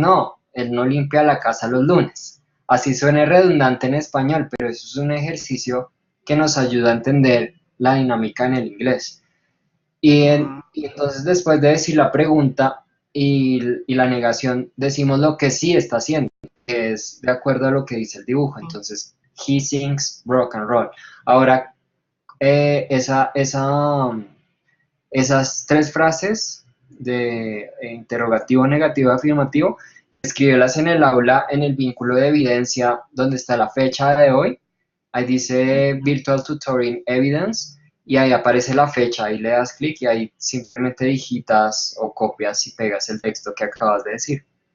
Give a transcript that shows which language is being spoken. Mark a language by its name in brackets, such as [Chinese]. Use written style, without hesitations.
[Spanish] no, él no limpia la casa los lunes. Así suena redundante en español, pero eso es un ejercicio que nos ayuda a entender la dinámica en el inglés. Y entonces después de decir la pregunta y la negación, decimos lo que sí está haciendo, que es de acuerdo a lo que dice el dibujo. [English] Entonces, he sings rock and roll. [Spanish] Ahora, eh, esa, esa, esas tres frases de interrogativo, negativo, afirmativo, escríbelas en el aula en el vínculo de evidencia donde está la fecha de hoy. Ahí dice Virtual Tutoring Evidence y ahí aparece la fecha, ahí le das clic y ahí simplemente digitas o copias y pegas el texto que acabas de decir.